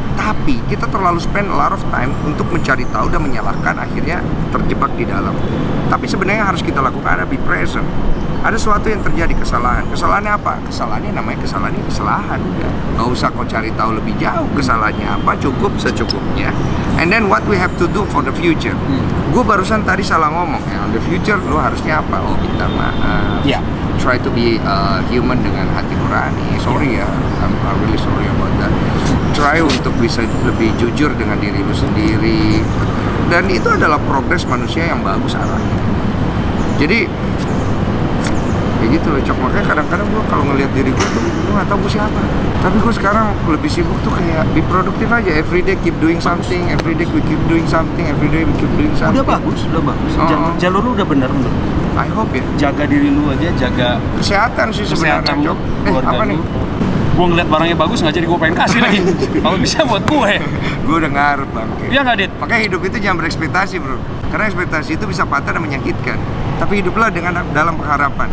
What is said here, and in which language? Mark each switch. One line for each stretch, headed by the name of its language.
Indonesian: Tapi kita terlalu spend a lot of time untuk mencari tahu dan menyalahkan, akhirnya terjebak di dalam. Tapi sebenarnya yang harus kita lakukan adalah be present. Ada sesuatu yang terjadi, kesalahan. Kesalahannya apa? Kesalahannya namanya kesalahan. Udah. Nggak usah kau cari tahu lebih jauh kesalahannya apa, cukup secukupnya.
English: And then what we have to do for the future.
Indonesian: Gue barusan tadi salah ngomong ya. On the future lo harusnya apa? Oh, minta maaf. Yeah.
English: Try to be human dengan hati nurani. Sorry ya, I'm really sorry about that.
Indonesian: Try untuk bisa lebih jujur dengan diri lu sendiri. Dan itu adalah progres manusia yang bagus arahnya. Jadi kayak gitu loh, Cok. Makanya kadang-kadang gue kalau ngelihat diri gue tuh, gue gak tau gue siapa. Tapi gue sekarang lebih sibuk tuh kayak be produktif aja.
English: Everyday keep doing something, everyday we keep doing something, everyday we keep doing something.
Indonesian: Udah bagus. Jalur lu udah bener menurut.
English: I hope ya.
Indonesian: Jaga diri lu aja, jaga Kesehatan sih sebenarnya, kesehatan lu, Cok. keluarga Apa nih? lu. Gue ngeliat barangnya bagus, nggak jadi gue pengen kasih lagi. Kalau bisa buat gue. Gue udah ngarep bang. Iya nggak, Dit? Makanya hidup itu jangan berekspektasi, bro. Karena ekspektasi itu bisa patah dan menyakitkan. Tapi hiduplah dengan dalam pengharapan.